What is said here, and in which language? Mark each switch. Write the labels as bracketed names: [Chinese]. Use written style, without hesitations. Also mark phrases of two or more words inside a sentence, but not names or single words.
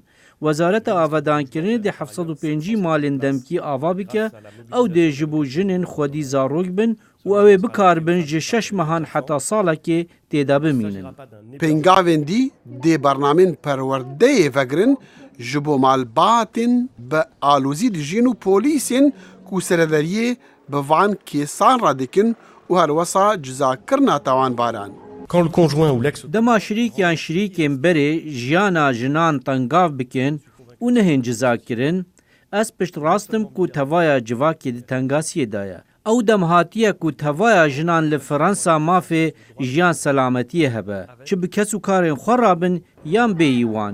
[Kurdish] Wezareta Avedankirinê dê 705 malên demkî ava bike, ew dê ji bo jinên xwedî zarok bin û ew ê bikaribin ji 6 mehan heta salekê têde bimînin. Pêngavên dî dê bernamên perwerdeyê vegirin ji bo malbatên bi alozî dijîn û polîsên ku sereveriyê bi van kêsan radikin û herwesa cizakirina tawanbaran. [French] Quand le conjoint ou l'ex [Kurdish] Dema şirîkyan şirîkên berê jiyana jinan tengav bikin û nehên cizakirin, ez pişt rastim ku tevaya civakê di tengasiyê de ye. Ew dem hatiye ku tevaya jinan li Fransa mafê jiyan selametiyê hebe. Çi bi kes û karên xwe rabin yan bêyî wan.